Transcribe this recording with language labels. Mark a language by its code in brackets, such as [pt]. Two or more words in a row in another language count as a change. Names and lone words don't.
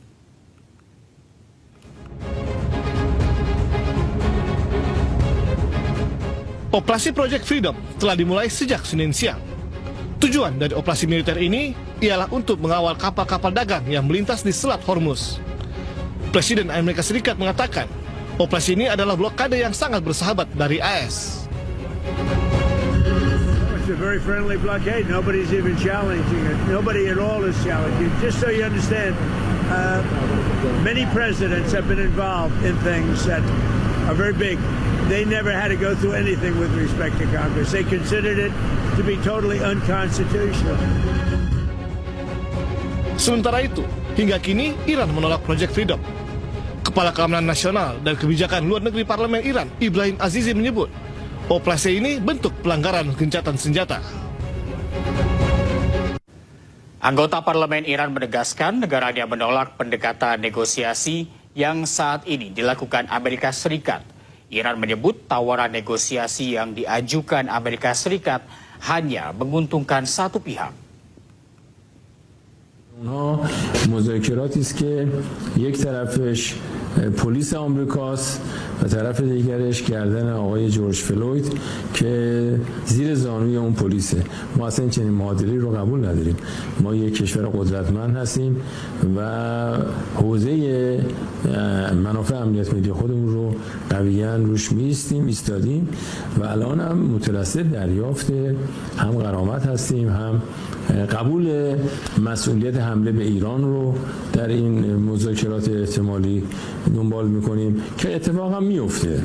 [id] Operasi Project Freedom telah dimulai sejak Senin siang. Tujuan dari operasi militer ini ialah untuk mengawal kapal-kapal dagang yang melintas di Selat Hormuz. Presiden Amerika Serikat mengatakan, operasi ini adalah blokade yang sangat bersahabat dari AS. [en] It's a very friendly blockade. Nobody's even challenging it. Nobody at all is challenging it. Just so you understand, many presidents have been involved in things that are very big. They never had to go through anything with respect to Congress. They considered it to be totally unconstitutional. [id] Sementara itu, hingga kini Iran menolak Project Freedom. Kepala Keamanan Nasional dan Kebijakan Luar Negeri Parlemen Iran, Ibrahim Azizi menyebut, operasi ini bentuk pelanggaran gencatan senjata. Anggota Parlemen Iran menegaskan negaranya menolak pendekatan negosiasi yang saat ini dilakukan Amerika Serikat. Iran menyebut tawaran negosiasi yang diajukan Amerika Serikat hanya menguntungkan satu pihak. [fa] اونها مذاکراتی است که یک طرفش پلیس آمریکاست و طرف دیگرش گردن آقای جورج فلوید که زیر زانوی اون پلیسه. ما اصلا چنین معادلی رو قبول نداریم. ما یک کشور قدرتمند هستیم و حوزه منافع امنیت ملی خودمون رو قویاً روش ایستادیم و الان هم مترصد دریافت هم غرامت هستیم هم قبول مسئولیت حمله به ایران رو در این مذاکرات احتمالی دنبال میکنیم که اتفاق هم میفته.